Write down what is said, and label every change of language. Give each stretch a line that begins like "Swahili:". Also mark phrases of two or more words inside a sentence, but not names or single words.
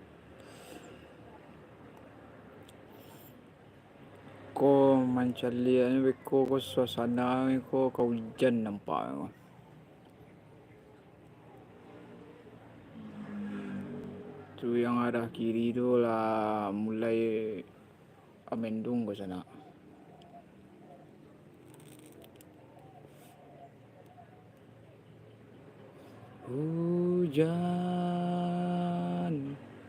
Minangkabau: Ko mancalia ni ko suasana ko hujan nampak. Tu yang arah kiri tu lah mulai mendung ke sana. Hujan.